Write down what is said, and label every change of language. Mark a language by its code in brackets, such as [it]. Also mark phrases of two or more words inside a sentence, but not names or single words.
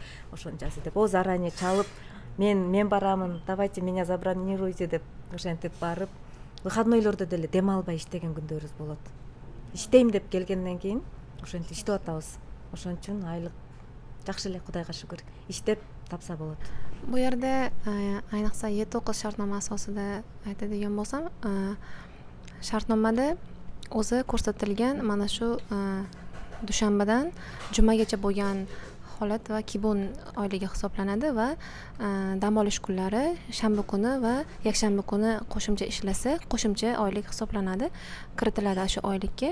[ky] Ошончасы деп заранее чалып, мен барамын, [ru] давайте меня забронируйте [ky] деп ошентип барып, выходнойлордо деле дем албай иштеген күндөрүбүз болот. Иштейм деп келгенден кийин ошентип иштеп атабыз. Ошон үчүн айлык жакшы эле, Кудайга шүгүр. Иштеп тапса болот. [uz] Bu yerda ayniqsa 7-9 shartnoma asosida aytadigan bo'lsam, shartnomada o'zi ko'rsatilgan mana shu dushanbadan jumagacha bo'lgan vakolat va kibun oyligi hisoblanadi va dam olish kunlari shanba kuni va yakshanba kuni qo'shimcha ishlasa qo'shimcha oylik hisoblanadi, kiritiladi shu oylikka.